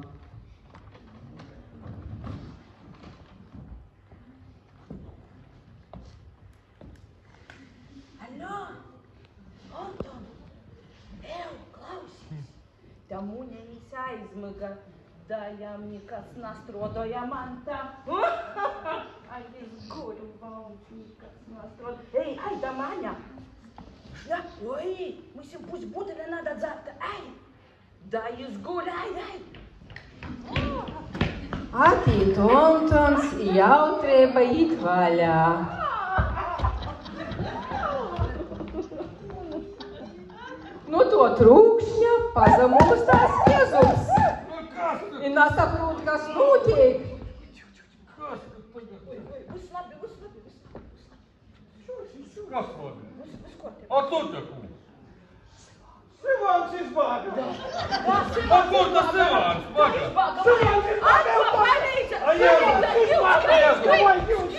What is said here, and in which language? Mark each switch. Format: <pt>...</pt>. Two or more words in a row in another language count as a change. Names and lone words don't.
<ltg>Da muņeņas aizmaga, da jām nekas nastrodoja man tā. Ai, es guļu valds, nekas nastrodoja. Ej, ai, da Maņa! Ja, oi, mums pus buteļa nada dzerta, ai! Da es guļu, ai! Atīt Antons, jautrība īt vaļā. Nu to trūkšņa pazamūstās Jēzups. I nasaprūt, kas notiek. Viss labi. Kas labi? A tu taku? Sivāns izbāga. A kur tas Sivāns? Baga? Sivāns izbāga. A Jēzus, uzbāga Jēzus.</ltg>